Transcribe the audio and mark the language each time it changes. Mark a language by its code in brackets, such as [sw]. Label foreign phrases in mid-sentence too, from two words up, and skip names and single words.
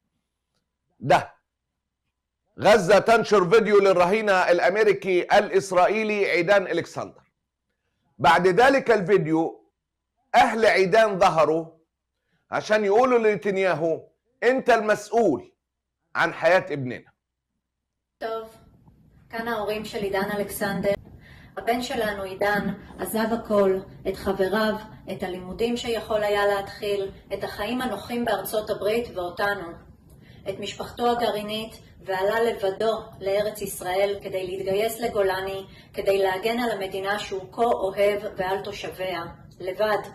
[ar] ده غزة تنشر فيديو للرهينة الأمريكي الإسرائيلي عيدان إلكسندر. بعد ذلك الفيديو أهل عيدان ظهروا عشان يقولوا لنتنياهو أنت المسؤول عن حياة ابننا. [he] טוב, כאן ההורים של עידן אלכסנדר. הבן שלנו עידן עזב הכל, את חבריו, את הלימודים שיכול היה להתחיל, את החיים הנוחים בארצות הברית ואותנו, את משפחתו הגרעינית, ועלה לבדו לארץ ישראל כדי להתגייס לגולני, כדי להגן על המדינה שהוא כה אוהב ועל תושביה, לבד.